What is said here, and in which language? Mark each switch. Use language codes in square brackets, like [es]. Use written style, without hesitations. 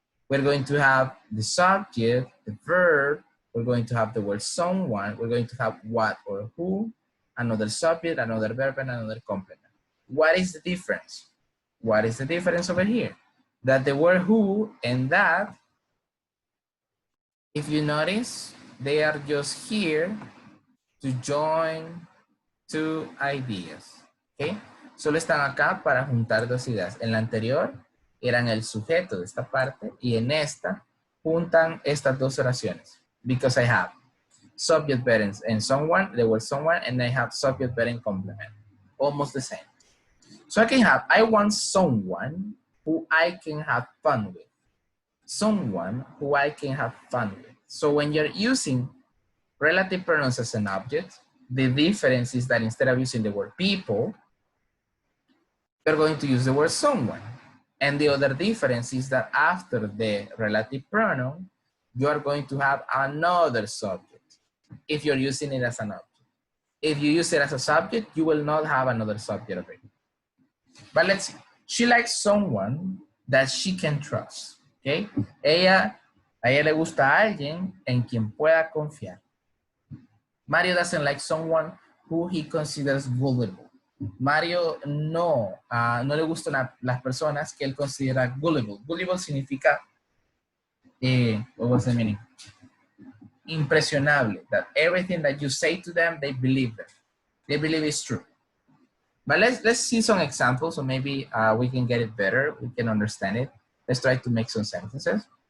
[en] We're going to have the subject, the verb, we're going to have the word someone, we're going to have what or who, another subject, another verb, and another complement. What is the difference? What is the difference over here? That the word who and that, if you notice, they are just here to join two ideas. ¿Okay? [es] Solo están acá para juntar dos ideas. En la anterior eran el sujeto de esta parte y en esta juntan estas dos oraciones. [en] Because I have subject verb and someone, the word someone, and I have subject verb and complement. Almost the same. So I can have, I want someone who I can have fun with. Someone who I can have fun with. So when you're using relative pronouns as an object, the difference is that instead of using the word people, you're going to use the word someone. And the other difference is that after the relative pronoun, you are going to have another subject if you're using it as an object. If you use it as a subject, you will not have another subject of it. But let's see. She likes someone that she can trust. Okay? [es] A ella le gusta a alguien en quien pueda confiar. [en] Mario doesn't like someone who he considers gullible. [es] Mario no le gustan las personas que él considera gullible. [en] Gullible [es] significa, [en] what was the meaning? [es] Impresionable. [en] That everything that you say to them, they believe it. They believe it's true. But let's see some examples, so maybe we can get it better. We can understand it. Let's try to make some sentences.